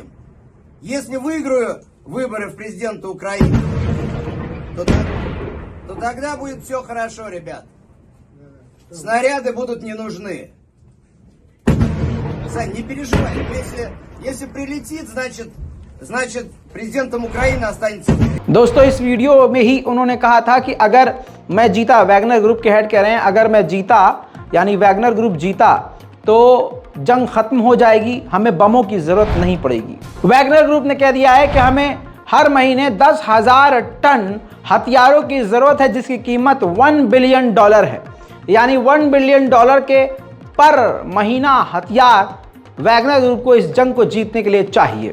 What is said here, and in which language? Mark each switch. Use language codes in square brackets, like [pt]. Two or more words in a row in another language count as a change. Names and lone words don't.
[ru] Если выиграю выборы в президенты Украины, то тогда будет все хорошо, ребят. Снаряды будут не нужны. Сань, не переживай. Если прилетит, значит президентом Украины останется। [hi] दोस्तों, इस वीडियो में ही उन्होंने कहा था कि अगर मैं जीता, वैगनर ग्रुप के हेड कह रहे हैं, अगर मैं जीता, यानी वैगनर ग्रुप जीता, तो जंग खत्म हो जाएगी, हमें बमों की जरूरत नहीं पड़ेगी। वैगनर ग्रुप ने कह दिया है कि हमें हर महीने 10,000 टन हथियारों की जरूरत है, जिसकी कीमत $1 बिलियन है, यानी $1 बिलियन के पर महीना हथियार वैगनर ग्रुप को इस जंग को जीतने के लिए चाहिए।